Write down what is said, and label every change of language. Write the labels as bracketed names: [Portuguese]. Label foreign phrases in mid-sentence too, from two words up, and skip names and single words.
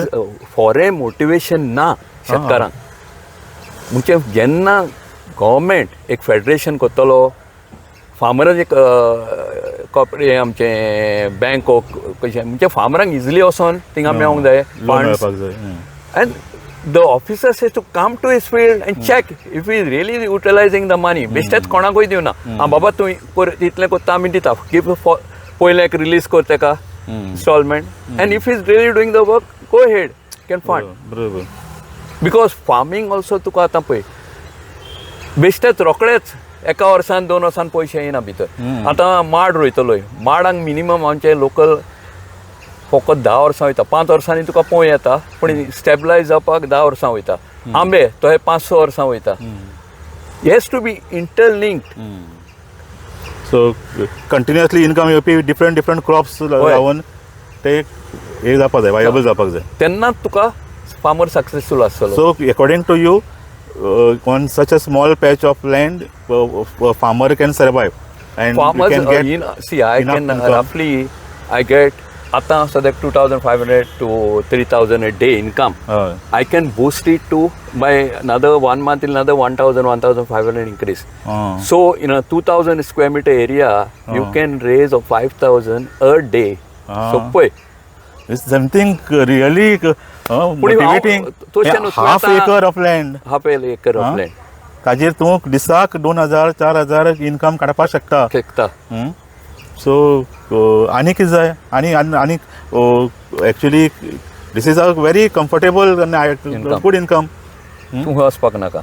[English] foreign motivation [Konkani] ना शेतकारांक. म्हणजे जेन्ना गव्हर्मेंट एक फेडरेशन करतलो, फार्मरांक एक कॉर्पोरेट आमचें बँक कशें म्हणजे फार्मरांक इजिली वचोन थिंगा मेळोंक जाय फंड्स. [English] एंड the officers has to come to his field and check if he is really utilizing the money. [Konkani] बेश्टेच कोणाकूय दिवना, बाबा तूं इतलें कोत्ता आमी दिता, पयलें एक रिलीज कर तेका इंस्टॉलमेंट, [English] and if is really doing the work, go ahead, can fund. बरोबर. because farming also [Konkani] तुका आतां पळय बेश्टेच रोकडेच एका वर्सान 2 वर्सान पयशे येना भितर. आतां माड रोयतलोय, माडांक मिनिमम आमचे लोकल फकत 10 वर्सां वयता, 5 वर्सांनी तुका पोय येता, पूण स्टेबलायज जावपाक 10 वर्सां वयता. आंबे तो 5-6 वर्सां वयता. [English] has to be interlinked. so continuously income [Konkani] येवपी [English] different crops [Konkani] लावन ते हे जावपाक जाय, वायबल जावपाक जाय, तेन्नाच तुका [English] farmer successful [Konkani] आसतलो. [English] so according to you, on such a small patch of land farmer can survive. I can roughly I get [Konkani] आता सद्याक [English] 2,500 to 3,000 a day income. I can boost it to by another 1 month, another 1,500 increase. So in a 2,000 square meter area, you can raise of 5,000 a day. So it's something really motivating. Half acre of land. [Konkani] ताजेर तूं दिसाक 2,000-4,000 इनकम काडपाक शकता. [English] सो [Konkani] आनी कितें जाय, आनी [English] actually this is a very comfortable good income. [Konkani] तूं वचपाक नाका.